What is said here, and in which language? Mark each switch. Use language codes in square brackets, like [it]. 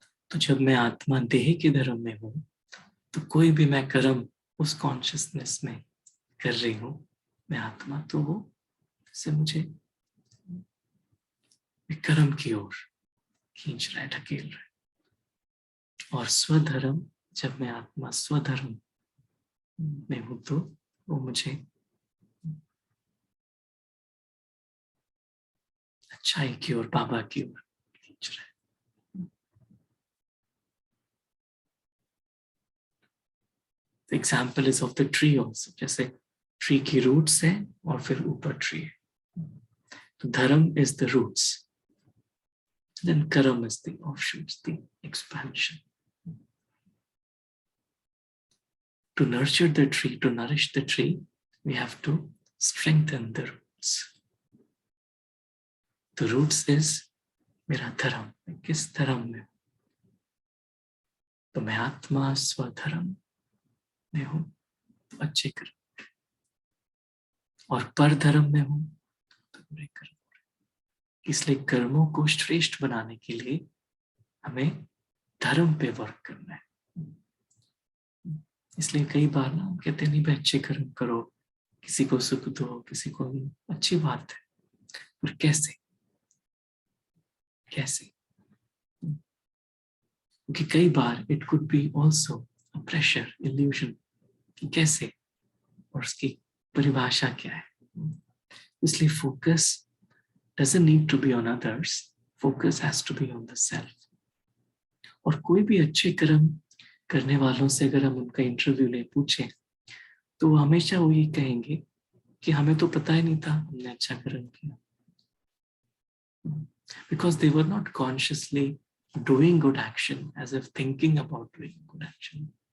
[hi] तो जब मैं आत्मा देह के धर्म में हूं, तो कोई भी मैं कर्म उस कॉन्शियसनेस में कर रही हूं, मैं आत्मा तो हूं, इससे मुझे कर्म की ओर खींच रहा है, ढकेल रहा है। और स्वधर्म, जब मैं आत्मा स्वधर्म में हूं, तो वो मुझे अच्छाई की ओर, बाबा की ओर खींच रहा है। [en] example is of the tree also, [hi] जैसे ट्री की रूट्स है और फिर ऊपर ट्री है। [en] तो dharma is the roots, then karam is the offshoots, the expansion. To nurture the tree, to nourish the tree, we have to strengthen the roots. The roots is [hi] मेरा धर्म, मैं किस धर्म में हूं। तो मैं आत्मा स्वधर्म में हूं, तो अच्छे कर्म, और पर धर्म में हूं तो बुरे कर्म। इसलिए कर्मों को श्रेष्ठ बनाने के लिए हमें धर्म पे वर्क करना है। इसलिए कई बार ना हम कहते हैं नहीं भाई अच्छे कर्म करो, किसी को सुख दो, किसी को, अच्छी बात है, पर कैसे कैसे? क्योंकि कई बार [en] it could be also a pressure, [hi] illusion, कि कैसे और उसकी परिभाषा क्या है। [en] इसलिए focus doesn't need to be on others, focus has to be on the self. [hi] और कोई भी अच्छे कर्म करने वालों से अगर हम उनका इंटरव्यू ले पूछे, तो वो हमेशा वो ये कहेंगे कि हमें तो पता ही नहीं था हमने अच्छा कर्म किया, [en] because they were not consciously doing good action as if thinking about doing good action.